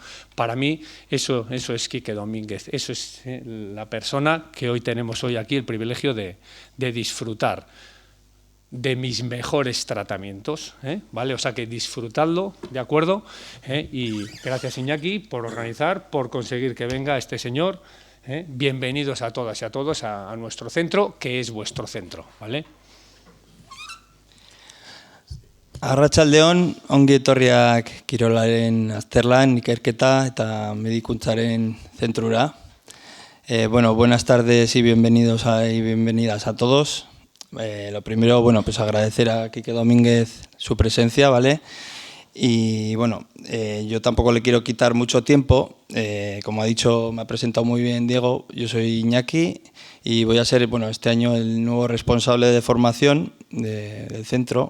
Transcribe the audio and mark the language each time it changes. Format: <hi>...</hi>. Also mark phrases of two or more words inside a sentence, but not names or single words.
<es>Para mí eso es Quique Domínguez, eso es la persona que hoy tenemos hoy aquí el privilegio de disfrutar de mis mejores tratamientos, ¿vale? O sea que disfrutadlo, ¿de acuerdo? Y gracias Iñaki por organizar, por conseguir que venga este señor. Bienvenidos a todas y a todos a nuestro centro, que es vuestro centro, ¿vale?</es> <eu>Arratsaldeon, ongi etorriak kirolaren azterlan, ikerketa eta medikuntzaren zentrura.</eu> <es>Bueno, buenas tardes y bienvenidos y bienvenidas a todos. Lo primero, bueno, pues agradecer a Quique Domínguez su presencia, ¿vale? Y bueno, yo tampoco le quiero quitar mucho tiempo. Como ha dicho, me ha presentado muy bien Diego, yo soy Iñaki y voy a ser, bueno, este año el nuevo responsable de formación del centro.</es>